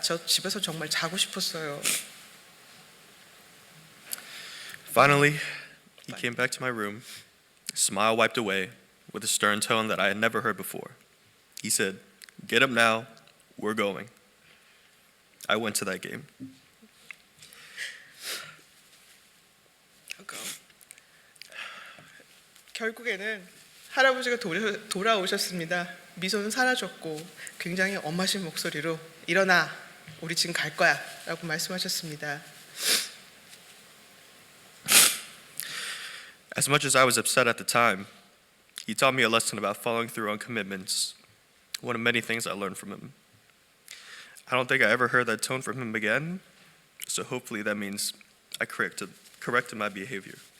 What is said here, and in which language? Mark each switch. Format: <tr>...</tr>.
<ko>저 집에서 정말 자고 싶었어요.</ko> <en>Finally, he came back to my room, smile wiped away, with a stern tone that I had never heard before. He said, "Get up now, we're going." I went to that game.</en> <ko>결국에는 할아버지가 돌아오셨습니다. 미소는 사라졌고 굉장히 엄하신 목소리로 일어나, 우리 지금 갈 거야 라고 말씀하셨습니다.</ko> <en>As much as I was upset at the time, he taught me a lesson about following through on commitments, one of many things I learned from him. I don't think I ever heard that tone from him again, so hopefully that means I corrected my behavior.</en>